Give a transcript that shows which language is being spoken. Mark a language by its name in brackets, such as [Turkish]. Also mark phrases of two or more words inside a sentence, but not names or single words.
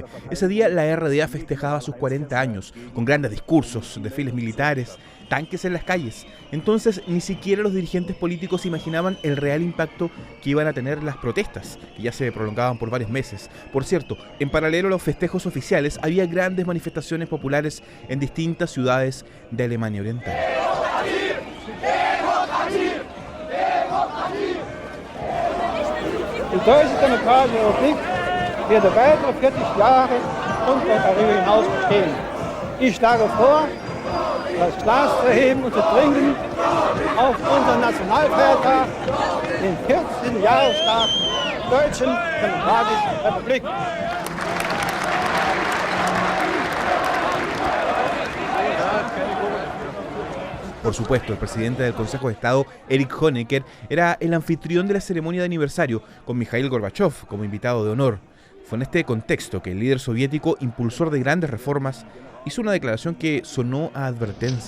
[Spanish] Ese día la RDA festejaba sus 40 años, con grandes discursos, desfiles militares, tanques en las calles. Entonces ni siquiera los dirigentes políticos imaginaban el real impacto que iban a tener las protestas, que ya se prolongaban por varios meses. Por cierto, en paralelo a los festejos oficiales, había grandes manifestaciones populares en distintas ciudades de Alemania Oriental. [German] Die Deutsche Demokratische Republik werde weitere 40 Jahre und darüber hinaus bestehen. Ich schlage vor, das Glas zu heben und zu trinken auf unseren Nationalfeiertag, den 14. Jahrestag der Deutschen Demokratischen Republik. [Spanish] Por supuesto, el presidente del Consejo de Estado, Erich Honecker, era el anfitrión de la ceremonia de aniversario, con Mikhail Gorbachev como invitado de honor. Fue en este contexto que el líder soviético, impulsor de grandes reformas, hizo una declaración que sonó a advertencia.